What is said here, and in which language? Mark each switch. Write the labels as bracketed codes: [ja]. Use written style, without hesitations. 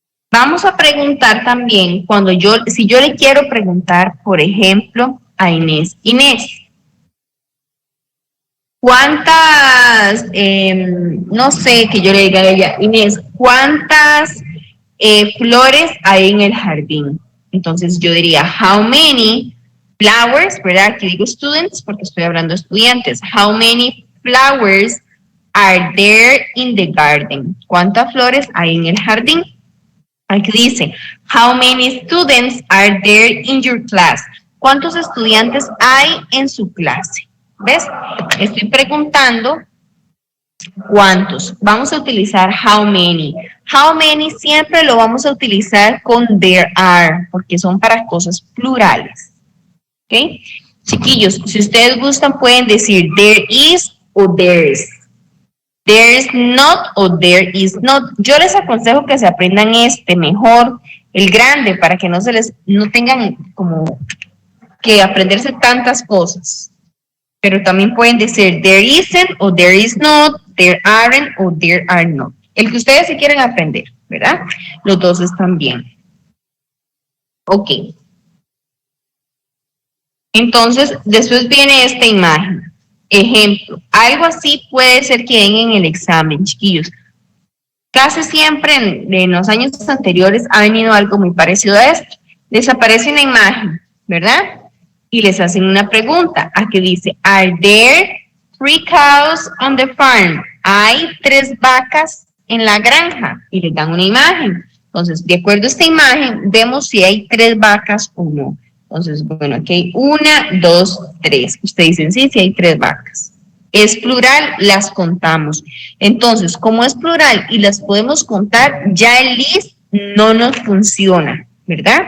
[es] Vamos a preguntar también, si yo le quiero preguntar, por ejemplo, a Inés, ¿cuántas, no sé, que yo le diga a ella, Inés, ¿cuántas flores hay en el jardín? Entonces yo diría, [en] how many flowers, [es] ¿verdad? Aquí digo students porque estoy hablando de estudiantes. [en] How many flowers are there in the garden? [es] ¿Cuántas flores hay en el jardín? Aquí dice, [en] how many students are there in your class? [es] ¿Cuántos estudiantes hay en su clase? ¿Ves? Estoy preguntando cuántos. Vamos a utilizar how many. How many siempre lo vamos a utilizar con there are, porque son para cosas plurales. ¿Ok? Chiquillos, si ustedes gustan pueden decir there is o there's. [en] There's not o there is not. [es] Yo les aconsejo que se aprendan mejor, el grande, para que no tengan como que aprenderse tantas cosas. Pero también pueden decir [en] there isn't o there is not, there aren't o there are not. [es] El que ustedes se quieran aprender, ¿verdad? Los dos están bien. Ok. Entonces, después viene esta imagen. Ejemplo, algo así puede ser que den en el examen, chiquillos. Casi siempre en los años anteriores ha venido algo muy parecido a esto. Les aparece una imagen, ¿verdad? Y les hacen una pregunta. Aquí dice, [en] are there 3 cows on the farm? [es] ¿Hay 3 vacas en la granja? Y les dan una imagen. Entonces, de acuerdo a esta imagen, vemos si hay 3 vacas o no. Entonces, bueno, aquí hay 1, 2, 3. Ustedes dicen, sí, sí hay 3 vacas. Es plural, las contamos. Entonces, como es plural y las podemos contar, ya el list no nos funciona, ¿verdad?